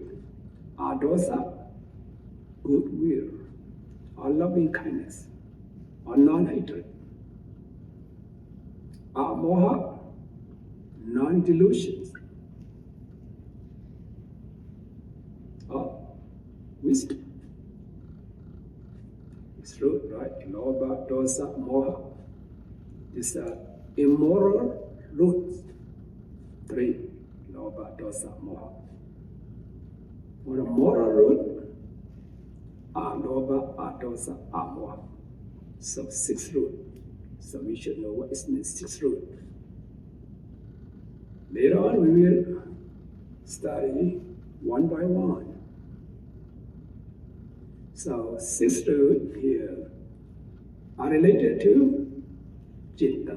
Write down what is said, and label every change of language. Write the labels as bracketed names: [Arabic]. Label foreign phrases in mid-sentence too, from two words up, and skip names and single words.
[English] Adosa, goodwill, or loving kindness, or non-hatred. Moha, non-delusions, or wisdom. It's root, right? [Pali] Lobha, dosa, moha. [English] These are immoral roots. 3. [Pali] Lobha, dosa, moha. [English] For the moral root, [Pali] alobha, adosa, amoha. [English] So 6 root. So we should know what is the 6th root. Later on, we will study one by one. So 6th root here are related to citta.